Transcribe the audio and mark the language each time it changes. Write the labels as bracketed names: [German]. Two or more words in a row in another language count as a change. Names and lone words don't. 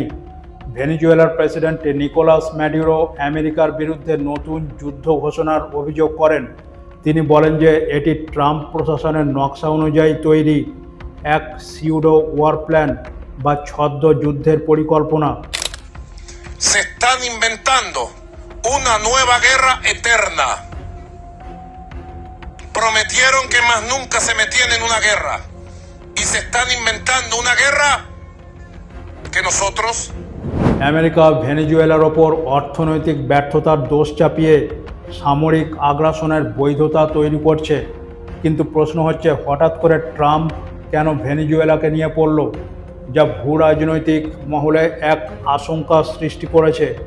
[Bangla] ভেনেজুয়েলার প্রেসিডেন্ট নিকোলাস ম্যাডুরো আমেরিকার বিরুদ্ধে নতুন যুদ্ধ ঘোষণার অভিযোগ করেন। তিনি বলেন যে এটি ট্রাম্প প্রশাসনের নকশা অনুযায়ী তৈরি এক [English] pseudo war plan [Bangla] বা ছদ্ম যুদ্ধের পরিকল্পনা। [Spanish] Se están inventando una nueva guerra eterna. Prometieron que más nunca se metían en una guerra y se están inventando una guerra que nosotros [Bangla] আমেরিকা ভেনেজুয়েলার ওপর অর্থনৈতিক ব্যর্থতার দোষ চাপিয়ে সামরিক আগ্রাসনের বৈধতা তৈরি করছে, কিন্তু প্রশ্ন হচ্ছে হঠাৎ করে ট্রাম্প কেন ভেনেজুয়েলাকে নিয়ে পড়ল, যা ভূ রাজনৈতিক মহলে এক আশঙ্কা সৃষ্টি করেছে।